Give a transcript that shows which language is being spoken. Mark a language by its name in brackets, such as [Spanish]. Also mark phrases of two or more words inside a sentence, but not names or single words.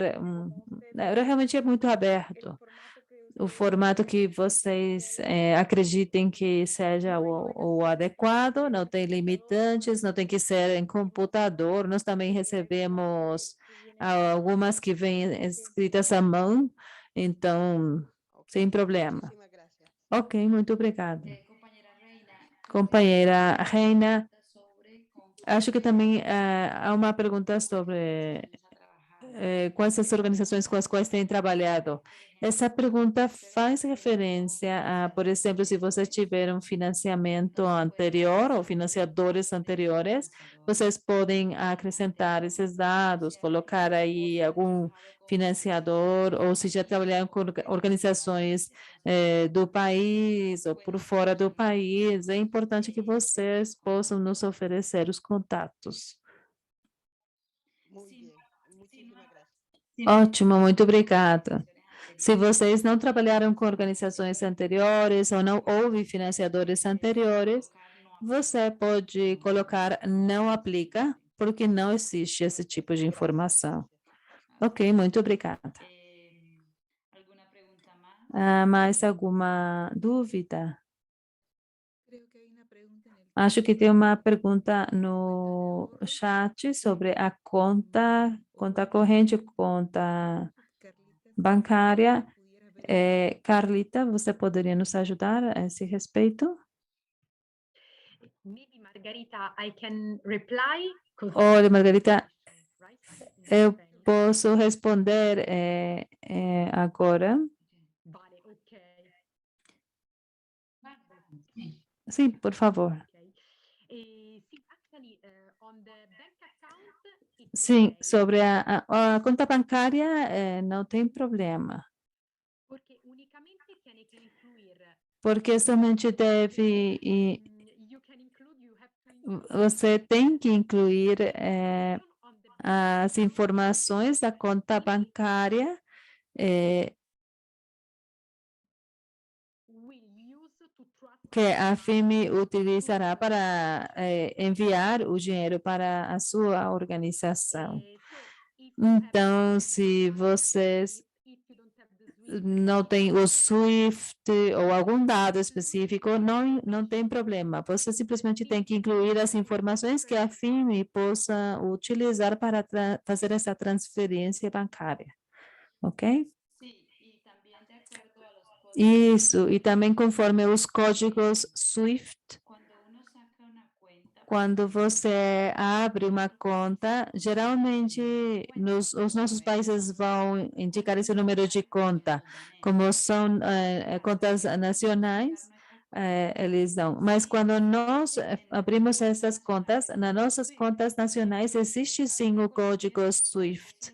[Portuguese] Realmente é muito aberto. O formato que vocês acreditem que seja o adequado, não tem limitantes, não tem que ser em computador. Nós também recebemos algumas que vêm escritas à mão, então, sem problema. [Spanish] Muchísimas gracias. [Portuguese] Ok, muito obrigada. [Spanish] Compañera Reina. [Portuguese] Companheira Reina, [Spanish] Sobre con [Portuguese] acho que também há uma pergunta sobre [Spanish] a trabajar. [Portuguese] quais as organizações com as quais tem trabalhado. Essa pergunta faz referência a, por exemplo, se você tiver um financiamento anterior ou financiadores anteriores, vocês podem acrescentar esses dados, colocar aí algum financiador, ou se já trabalharam com organizações do país ou por fora do país. É importante que vocês possam nos oferecer os contatos. [Spanish] Muy bien. Muchísimas gracias. [Portuguese] Ótimo, muito obrigada. Se vocês não trabalharam com organizações anteriores ou não houve financiadores anteriores, você pode colocar não aplica, porque não existe esse tipo de informação. Ok, muito obrigada. [Spanish] ¿Alguna pregunta más? [Portuguese] Mais alguma dúvida? Acho que tem uma pergunta no chat sobre a conta corrente, conta bancária. Carlita, você poderia nos ajudar a esse respeito? [English] Maybe Margarita, I can reply. [Portuguese] Olha, Margarita, [English] Right? [Portuguese] eu posso responder agora. [Spanish] Vale, ok. [Portuguese] Sim, por favor. [English] Okay. See, actually, on the bank account, it's [Portuguese] Sim, okay, sobre a conta bancária, não tem problema, [Spanish] porque unicamente tiene que incluir, [Portuguese] porque somente deve, [English] you can include, you have to include [Portuguese] você tem que incluir [English] on the [Portuguese] as informações da conta bancária [English] will use to transfer [Portuguese] que a FIME utilizará para enviar o dinheiro para a sua organização. [English] So if you have [Portuguese] Então, se vocês [English] if you don't have the SWIFT, [Portuguese] não têm o SWIFT ou algum dado específico, não tem problema. Você simplesmente tem que incluir as informações que a FIME possa utilizar para fazer essa transferência bancária. Ok? [Spanish] Sí, y también de acuerdo a los códigos. [Portuguese] Isso, e também conforme os códigos SWIFT, [Spanish] Cuando uno saca una cuenta, [Portuguese] quando você abre uma conta, geralmente os nossos países vão indicar esse número de conta, como são contas nacionais, eles dão. Mas quando nós abrimos essas contas, nas nossas contas nacionais existe sim o código SWIFT.